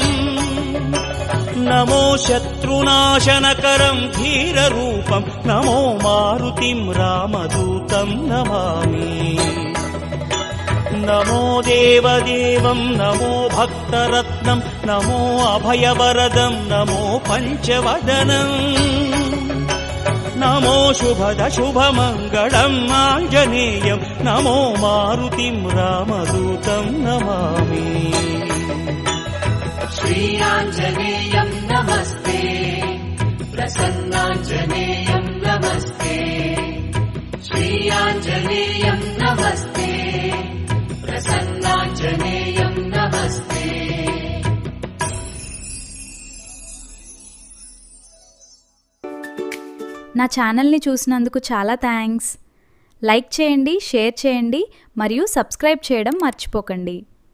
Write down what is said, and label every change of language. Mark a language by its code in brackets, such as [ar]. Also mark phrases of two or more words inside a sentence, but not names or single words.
[sa] నమో శత్రునాశనకరం ధీరరూపం నమో మారుతిం రామదూతం నమామి నమో దేవదేవం నమో భక్తరత్నం నమో అభయవరదం నమో పంచవదనం నమో శుభద శుభమంగళం ఆంజనేయం నమో మారుతిం రామదూతం నమామి श्रीयाञ्जनेयं नमस्ते प्रसन्नाञ्जनेयं नमस्ते श्रीयाञ्जनेयं नमस्ते प्रसन्नाञ्जनेयं नमस्ते [te] నా ఛానల్ని చూసినందుకు చాలా థ్యాంక్స్. లైక్ చేయండి, షేర్ చేయండి మరియు సబ్స్క్రైబ్ చేయడం మర్చిపోకండి.